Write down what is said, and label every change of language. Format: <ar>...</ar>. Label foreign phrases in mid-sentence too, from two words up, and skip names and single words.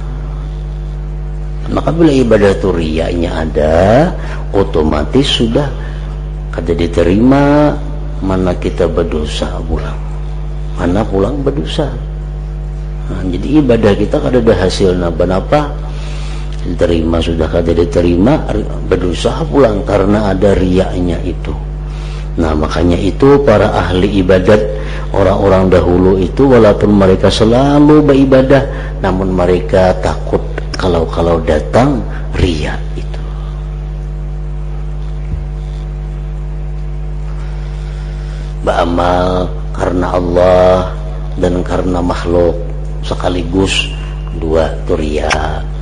<bjn>Maka bila ibadah itu riyanya ada, otomatis sudah kada diterima, mana kita berdosa pulang, mana pulang berdosa. Nah, jadi ibadah kita kada ada hasilnya benapa, diterima sudah kada diterima, berdosa pulang karena ada riyanya itu.</bjn> <id>Nah makanya itu para ahli ibadat, orang-orang dahulu itu walaupun mereka selalu beribadah, namun mereka takut kalau datang riya itu. Beramal karena Allah dan karena makhluk sekaligus, dua itu riya.</id>